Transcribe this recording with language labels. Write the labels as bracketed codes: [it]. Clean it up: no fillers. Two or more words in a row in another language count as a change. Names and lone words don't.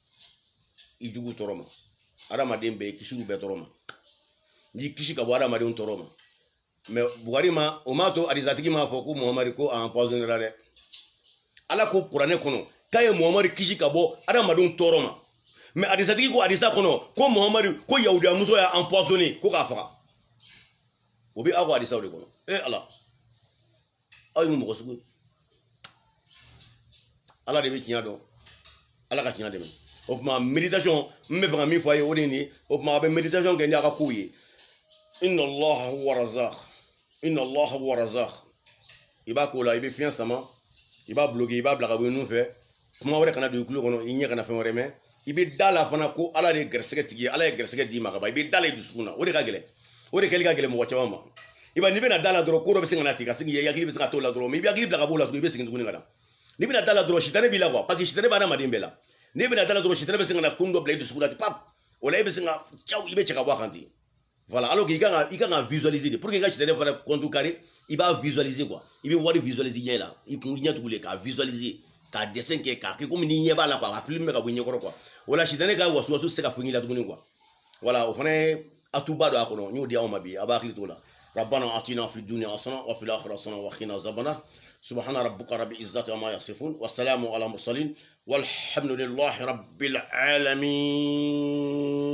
[bm] i jugu tɔɔrɔ ma adamaden bɛɛ i kisi olu bɛɛ tɔɔrɔ ma n y'i kisi ka bɔ adamadenw tɔɔrɔ ma mais bugari ma o m'a to adizatigi m'a fɔ ko muhamadu ko a empoisonnera dɛ ala ko kuranɛ kɔnɔ k'a ye muhamadu kisi ka bɔ adamadenw tɔɔrɔ ma mais adizatigi ko adisa kɔnɔ ko muhamadu ko yahudiya muso y'a empoisonné ko k'a faga o bɛ aw ka adisaw de kɔnɔ ala aw ye mun mɔgɔ sugu ala de bɛ tiɲɛ dɔn ala ka tiɲɛ dɛmɛ o tuma méditation n bɛ fɛ ka min fɔ a ye o de ye nin ye o tuma a bɛ méditation kɛ ni a ka kow ye [ar] إن الله هو الرزاق إن الله هو الرزاق [bm] i b'a k'o la i bɛ fiɲɛ sama i b'a bloqué i b'a bila ka bɔ nun fɛ kuma wɛrɛ kana don i tulo kɔnɔ i ɲɛ kana fɛn wɛrɛ mɛn i bɛ da la fana ko ala de ye garisɛgɛ tigi ye ala ye garisɛgɛ d'i ma ka ban i bɛ da la i dusukun na o de ka gɛlɛn o de kɛli ka gɛlɛn mɔgɔ caman ma i b'a n'i bɛna da la dɔrɔn ko dɔ bɛ se ka na ten ka segin i hakili bɛ se ka t'o la dɔrɔn mais i bɛ hakili bila ka b'o la tugun i bɛ segin tuguni ka na n'i bɛna da la dɔrɔn sitanɛ b'i la [fr] quoi parce que [bm] sitanɛ bɛ adamaden bɛɛ la n'i bɛna da la dɔrɔn sitanɛ bɛ se ka na kun dɔ bila i dusukun na ten pap o la i bɛ se ka caw i bɛ cɛ ka bɔ a kan ten [fr] voilà alors que [bm] i kan ka [fr] visualiser de pour que [bm] i ka sitanɛ fana contrecarrer i b'a [fr] visualiser quoi [bm] i bɛ wari visualiser ɲɛ la i kun ɲɛ tugu le k'a visualiser k'a dessin kɛ k'a kɛ komi n'i ɲɛ b'a la quoi a film bɛ ka bɔ i ɲɛkɔrɔ quoi o la sitanɛ ka wasuwasu tɛ se ka fɛn k'i la tuguni [fr] quoi voilà [bm] o fana ye atuba don a kɔnɔ n y'o di aw ma bi a b'a hakili t'o la [ar] ربنا آتنا في الدنيا حسنة وفي الآخرة حسنة وقنا عذاب النار سبحان ربك رب العزة عما يصفون والسلام على المرسلين والحمد لله رب العالمين.